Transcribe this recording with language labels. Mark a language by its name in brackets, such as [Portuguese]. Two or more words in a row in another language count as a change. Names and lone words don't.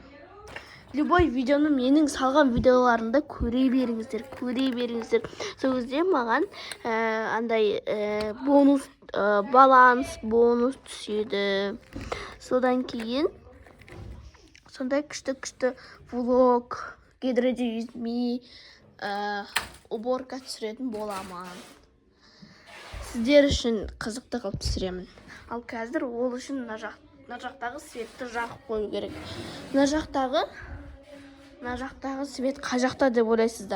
[Kazakh] Любой видеоны менің салған видеоларында көре беріңіздер. Сол кезде маған андай баланс бонус түседі. Содан кейін сондай күшті влог, [English] get ready with me, [Kazakh] уборка түсіретін боламын. Сіздер үшін қызықты қылып түсіремін. Ал қазір ол үшін мына жақтағы светті жағып қою керек. Мына жақтағы свет қай жақта деп ойлайсыздар?